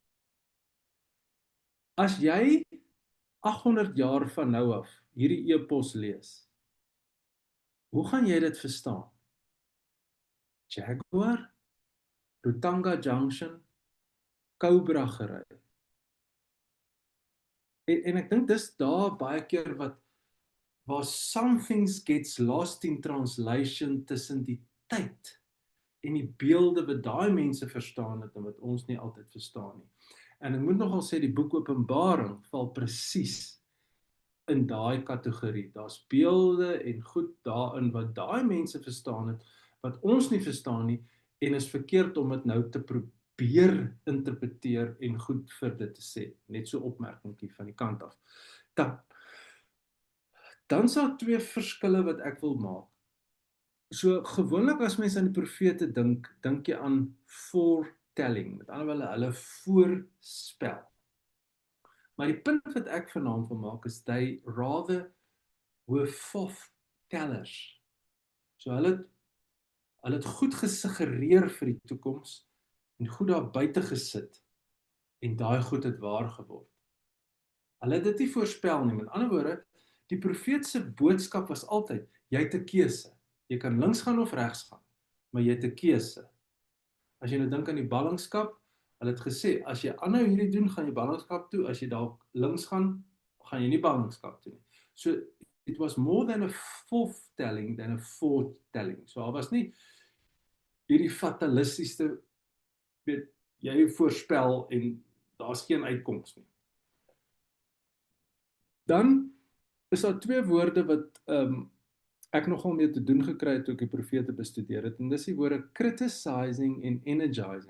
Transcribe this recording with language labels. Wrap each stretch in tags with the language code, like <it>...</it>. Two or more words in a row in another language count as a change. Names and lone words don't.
<af>As jy 800 jaar van nou af hierdie e-pos lees, hoe gaan jy dit verstaan? Jaguar, Rotanga Junction, Cobra gery. En ek dink dis daar baie keer waar</af> <en>some things gets lost in translation</en> <af>tussen die tyd en die beelde wat daai mense verstaan het en wat ons nie altyd verstaan nie. En ek moet nogal sê die boek Openbaring val presies in daai kategorie. Daar's beelde en goed daarin wat daai mense verstaan het wat ons nie verstaan nie en is verkeerd om dit nou te probeer interpreteer en goed vir dit te sê. Net so opmerkingie van die kant af. Dan is daar twee verskille wat ek wil maak. So gewoonlik as mense aan die profete dink jy aan foretelling, met ander woorde hulle voorspel. Maar die punt wat ek vanaand wil maak is</af> <en>they rather were forthtellers.</en> <af>So hulle het goed gesuggereer vir die toekoms en goed daar buite gesit en daai goed het waar geword. Hulle het dit nie voorspel nie. Met ander woorde, die profeet se boodskap was altyd, jy het 'n keuse. Jy kan links gaan of regs gaan, maar jy het 'n keuse. As jy nou dink aan die ballingskap, hulle het gesê, as jy aanhou hierdie doen, gaan jy ballingskap toe, as jy dalk links gaan jy nie ballingskap toe nie.</af> <en>So, it was more than a foretelling than a foretelling.</en> <af>So, daar was nie hierdie fatalistiese, weet, jy voorspel en daar's geen uitkoms nie. Dan is daar twee woorde wat ek nogal mee te doen gekry het toe ek die profete bestudeer het, en dis die woorde criticizing en energizing.</af>